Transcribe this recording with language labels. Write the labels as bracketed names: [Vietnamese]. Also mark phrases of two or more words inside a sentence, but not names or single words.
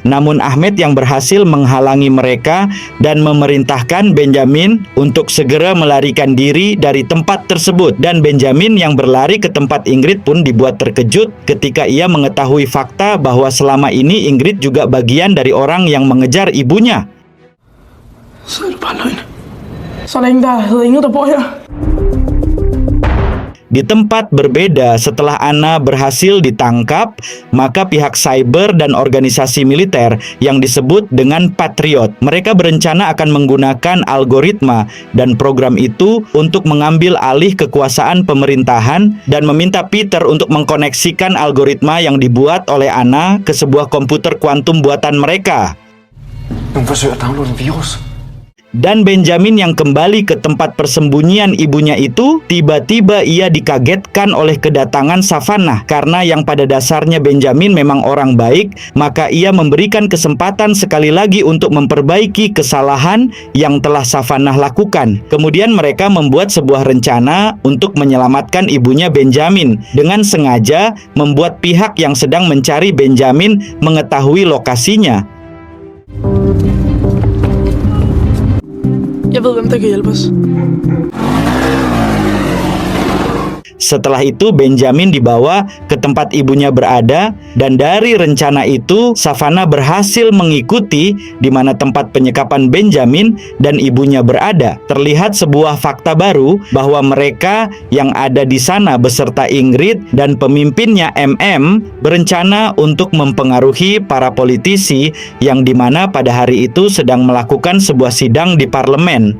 [Indonesian] Namun Ahmed yang berhasil menghalangi mereka dan memerintahkan Benjamin untuk segera melarikan diri dari tempat tersebut. Dan Benjamin yang berlari ke tempat Ingrid pun dibuat terkejut ketika ia mengetahui fakta bahwa selama ini Ingrid juga bagian dari orang yang mengejar ibunya. [Danish] Så er det bare løgn. Så længe der hedder Ingrid, der bor her. [Indonesian] Di tempat berbeda, setelah Anna berhasil ditangkap, maka pihak cyber dan organisasi militer yang disebut dengan Patriot, mereka berencana akan menggunakan algoritma dan program itu untuk mengambil alih kekuasaan pemerintahan dan meminta Peter untuk mengkoneksikan algoritma yang dibuat oleh Anna ke sebuah komputer kuantum buatan mereka. [Danish] Nogen forsøger at downloade en virus. [Indonesian] Dan Benjamin yang kembali ke tempat persembunyian ibunya itu, tiba-tiba ia dikagetkan oleh kedatangan Savannah. Karena yang pada dasarnya Benjamin memang orang baik, maka ia memberikan kesempatan sekali lagi untuk memperbaiki kesalahan yang telah Savannah lakukan. Kemudian mereka membuat sebuah rencana untuk menyelamatkan ibunya Benjamin, dengan sengaja membuat pihak yang sedang mencari Benjamin mengetahui lokasinya. [Danish] Jeg ved, hvem der kan hjælpe os. [Indonesian] Setelah itu Benjamin dibawa ke tempat ibunya berada, dan dari rencana itu Savannah berhasil mengikuti di mana tempat penyekapan Benjamin dan ibunya berada. Terlihat sebuah fakta baru bahwa mereka yang ada di sana beserta Ingrid dan pemimpinnya MM berencana untuk mempengaruhi para politisi yang dimana pada hari itu sedang melakukan sebuah sidang di parlemen.